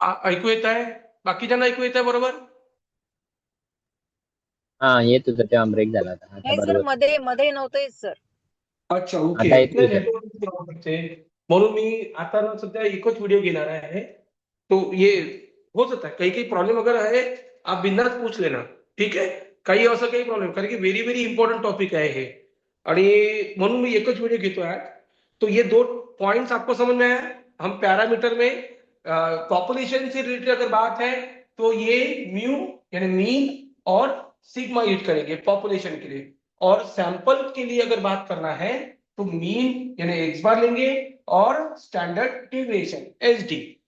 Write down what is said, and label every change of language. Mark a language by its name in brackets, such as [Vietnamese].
[Marathi] ऐकू येत आहे? बाकीच्यांना ऐकू येत आहे बरोबर? हा येत होतं तेव्हा ब्रेक झाला होता. आता नाही सर, बरोबर. मध्ये मध्ये नव्हतं येत सर. अच्छा, ओके. आता येतोय नाही, सर. नेटवर्क ते, म्हणून मी आता ना सध्या एकच व्हिडिओ घेणार आहे. [Hindi] तो ये हो सकता है [Marathi] काही काही [Hindi] प्रॉब्लेम अगर है, आप बिंदास पूछ लेना. ठीक है, [Marathi] काही असं काही प्रॉब्लेम, कारण की व्हेरी व्हेरी इंपॉर्टंट टॉपिक आहे हे. आणि म्हणून मी एकच व्हिडिओ घेतो आहे. [Hindi] तो ये दो पॉइंट्स आपको समझ में आया? हम पैरामीटर में पॉपुलेशन से रिलेटेड अगर बात है, तो ये म्यू यानी मीन और सिग्मा यूज करेंगे पॉपुलेशन के लिए। और सैंपल के लिए अगर बात करना है, तो मीन यानी एक्स बार लेंगे और स्टैंडर्ड डेविएशन एसडी।